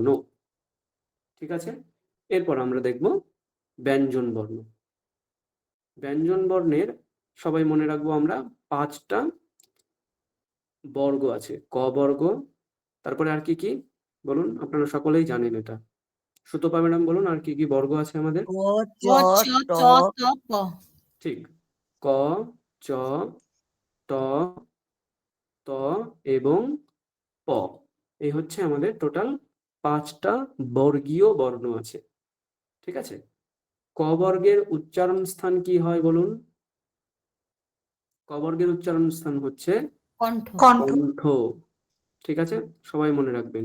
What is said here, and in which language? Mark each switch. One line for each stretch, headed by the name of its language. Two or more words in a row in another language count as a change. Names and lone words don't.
Bangla: ঠিক আছে, এরপর আমরা দেখব ব্যঞ্জন বর্ণ। ব্যঞ্জন বর্ণের সবাই মনে রাখবো আমরা 5টা বর্গ আছে, ক বর্গ, তারপরে আর কি কি বলুন, আপনারা সকলেই জানেন এটা। সুতপা ম্যাডাম বলুন আর কি কি বর্গ আছে আমাদের? ক চ ত প। ঠিক, ক চ ট ত এবং প, এই হচ্ছে আমাদের টোটাল 5টা বর্গীয় বর্ণ আছে। ঠিক আছে, ক বর্গের উচ্চারণ স্থান কি হয় বলুন? ক বর্গের উচ্চারণ স্থান হচ্ছে কণ্ঠ। কণ্ঠ। ঠিক আছে, সবাই মনে রাখবেন।